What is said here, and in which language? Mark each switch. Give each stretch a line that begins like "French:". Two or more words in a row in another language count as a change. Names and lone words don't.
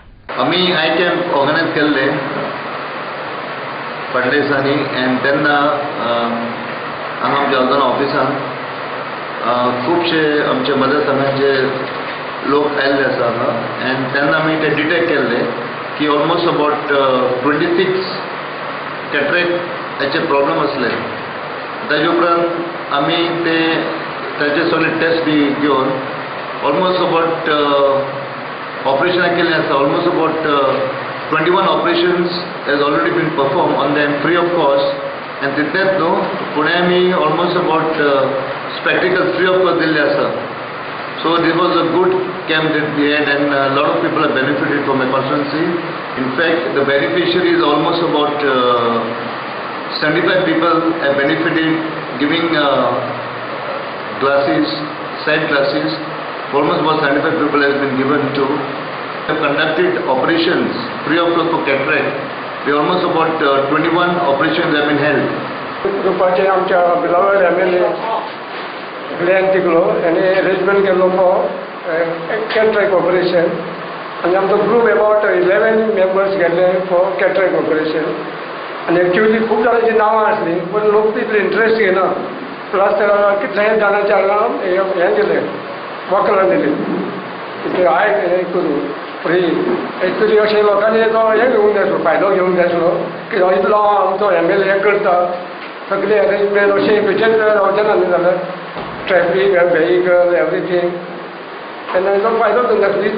Konkani: आमी
English: eye camp organise
Konkani: केल्ले फाटल्या दिसांनी एंड तेन्ना हांगा आमच्या आल्दोणा ऑफिसान खुबशे आमचे मतदारसंघाचे लोक आयिल्ले आसा हांगा एंड तेन्ना आमी ते डिटेक्ट केल्ले की
English: almost about
Konkani: 26 कॅटरेक्टाचे प्रॉब्लेम आसले. ताजे उपरांत आमी ताचे सगळे टेस्ट बी घेवन
English: almost about
Konkani: ऑपरेशनां केल्लीं आसा.
English: almost about 21 operations has already been performed on them free of cost and
Konkani: तितलेंच न्हू फुडें आमी
English: almost about spectacles free of cost
Konkani: दिल्ले आसा.
English: So this was a good camp that we had and a lot of people have benefited from my constituency. In fact, the beneficiaries almost about 75 people have benefited giving glasses, sight glasses. Almost about 75 people has been given to. Have conducted operations free of cost for cataract. We almost about 21 operations have been held.
Konkani: ग्रुपाचे आमच्या बिलावड MLA ग्लेन टिकलो यांनी अरेंजमेंट केलो
English: for cataract operation
Konkani: आनी आमचो ग्रुप
English: about 11 members
Konkani: गेले
English: for cataract operation
Konkani: आनी एक्चुअली खूब जाणांची नांवां आसलीं पूण लोक तितले इंट्रस्ट घेना प्लस कितलेंय जाणांचे हांगा हें दिलें वखलां दिलीं कितें हें करून फ्री एक्चुअली अशें लोकांनी तो हें घेवंक जाय आसलो फायदो घेवंक जाय आसलो की इतलो आमचो MLA करता सगळे अरेंजमेंट अशें खंयचेच रावचें ना न्ही जाल्यार
English: traffic vehicle everything
Konkani: तेन्ना हेचो फायदो घेवंक जाय आसलो.